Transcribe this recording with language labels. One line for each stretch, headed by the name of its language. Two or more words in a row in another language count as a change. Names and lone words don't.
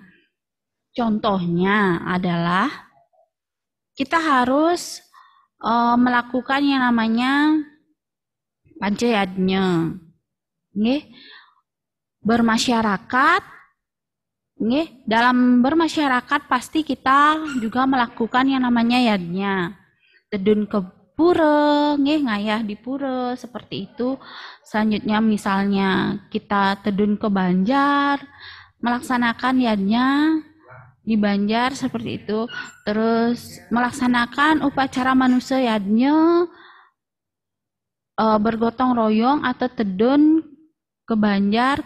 Indonesian: Contohnya adalah kita harus melakukan yang namanya pancayajna. Bermasyarakat, dalam bermasyarakat pasti kita juga melakukan yang namanya yajna. Tedun ke pura, ngayah di pura seperti itu. Selanjutnya misalnya kita tedun ke Banjar, melaksanakan yajna di Banjar seperti itu. Terus melaksanakan upacara manusia yajna bergotong royong atau tedun ke Banjar